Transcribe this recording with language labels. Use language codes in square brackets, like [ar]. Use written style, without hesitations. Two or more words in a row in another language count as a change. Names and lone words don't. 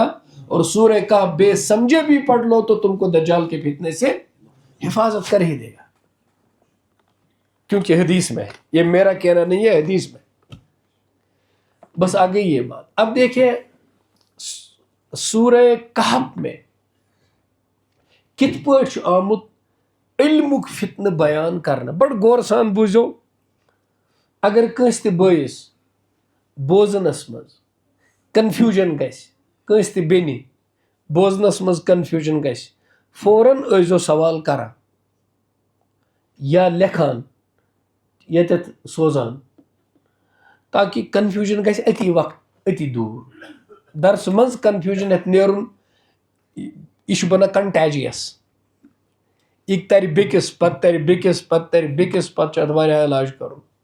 [ur] اور سورہ کا بے سمجھے بھی پڑھ لو تو تم کو دجال کے فتنے سے حفاظت کر ہی دے گا، کیونکہ حدیث میں ہے. یہ میرا کہنا نہیں ہے، حدیث میں. بس آ گئی یہ بات. اب دیکھیں سورہ کہف میں [ks] کت پٲٹھۍ آمت علمک [ur] فتنہ بیان کرنا. [ks] بڑ غور سان بوزو. اگر کنس تہ بٲیس بوزنس مز کنفیوژن گژھِ، کنس تہ بیٚنہِ بوزنس مز کنفیوژن گژھِ، فوراً ٲسۍزیو سوال کران. یا لیکھان ییٚتٮ۪تھ سوزان تاکہ کنفیوٗجن گژھِ أتی وقت أتی دوٗر درسہٕ منٛز کنفیوٗجن ہٮ۪تھ نیرُن یہِ چھُ بنان کنٹیجیس یہِ ترِ بیٚکِس پتہٕ ترِ بیٚکِس پتہٕ ترِ بیٚکِس پتہٕ چھُ اتھ واریاہ علاج کرُن.